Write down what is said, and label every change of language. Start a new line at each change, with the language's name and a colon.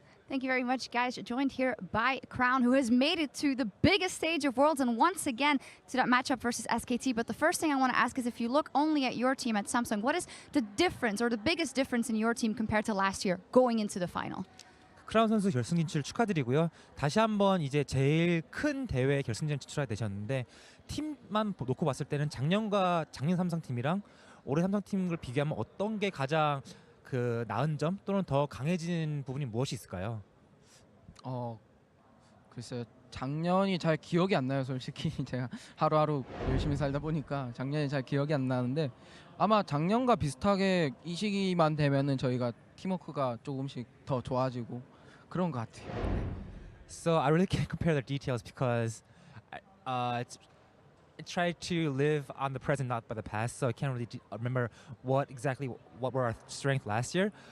English: Thank you very much, guys. Joined here by Crown, who has made it to the biggest stage of Worlds and once again to that matchup versus SKT. But the first thing I want to ask is, if you look only at your team at Samsung, what is the difference or the biggest difference in your team compared to last year going into the final?
Korean: 크라운 선수 결승 진출 축하드리고요. 다시 한번 이제 제일 큰 대회 결승전 진출하게 되셨는데, 팀만 놓고 봤을 때는 작년 삼성 팀이랑 올해 삼성 팀을 비교하면 어떤 게 가장 그 나은 점 또는 더 강해진 부분이 무엇이 있을까요? 글쎄요. 작년이 잘 기억이 안 나요. 솔직히 제가 하루하루 열심히 살다 보니까 작년이 잘 기억이 안 나는데, 아마 작년과 비슷하게 이 시기만 되면은 저희가 팀워크가 조금씩 더 좋아지고 그런 것 같아요.
English: So I really can't compare the details because I try to live on the present, not by the past. So I can't really remember what were our strengths last year.